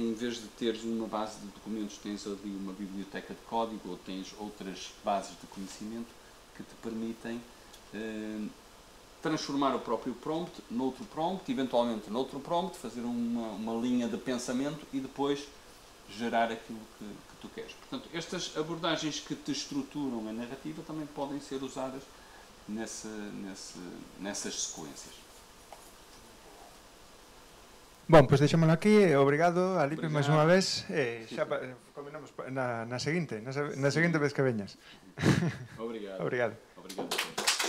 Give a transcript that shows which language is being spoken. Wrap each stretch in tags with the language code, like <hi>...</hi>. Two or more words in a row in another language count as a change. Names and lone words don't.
<pt>Em vez de teres uma base de documentos, tens ali uma biblioteca de código, ou tens outras bases de conhecimento que te permitem transformar o próprio prompt noutro prompt, eventualmente noutro prompt, fazer uma linha de pensamento e depois gerar aquilo que tu queres. Portanto, estas abordagens que te estruturam a narrativa também podem ser usadas nessas sequências. Bom,</pt> <gl>pois deixámoslo aquí. Obrigado, Alipe, máis unha vez. Xa combinamos na seguinte vez que veñas. Obrigado. Obrigado. Obrigado.</gl>